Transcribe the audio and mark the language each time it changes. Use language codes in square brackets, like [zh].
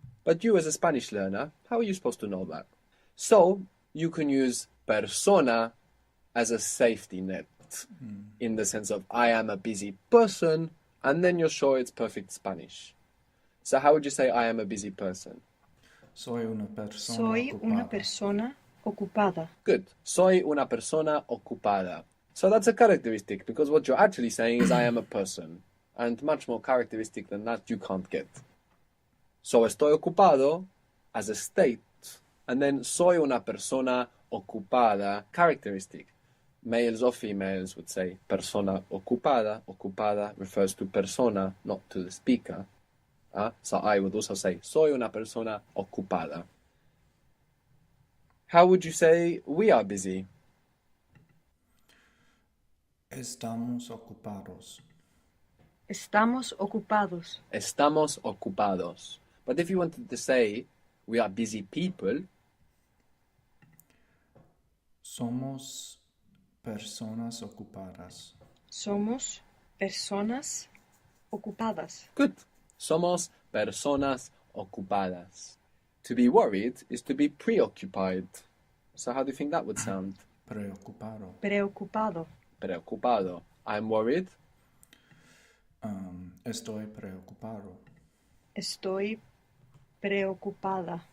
[en] But you, as a Spanish learner, how are you supposed to know that? So, you can use persona as a safety net in the sense of I am a busy person, and then you're sure it's perfect Spanish. So, how would you say I am a busy person? [es] Soy una persona Soy ocupada. una persona ocupada. [en] Good. [es] Soy una persona ocupada. [en] So that's a characteristic, because what you're actually saying is I am a person. And much more characteristic than that you can't get. So [es] estoy ocupado [en] as a state, and then [es] soy una persona ocupada, [en] characteristic. Males or females would say [es] persona ocupada. [en] Ocupada refers to persona, not to the speaker. So I would also say [es] soy una persona ocupada. [en] How would you say we are busy? [es] Estamos ocupados. Estamos ocupados. Estamos ocupados. [en] But if you wanted to say we are busy people, [es] Somos personas ocupadas. Somos personas ocupadas. [en] good. [es] Somos personas ocupadas. [en] To be worried is to be preoccupied. So how do you think that would sound? [es] Preocupado. Preocupado. Preocupado. [en] I'm worried. [es] Estoy preocupado. Estoy preocupada.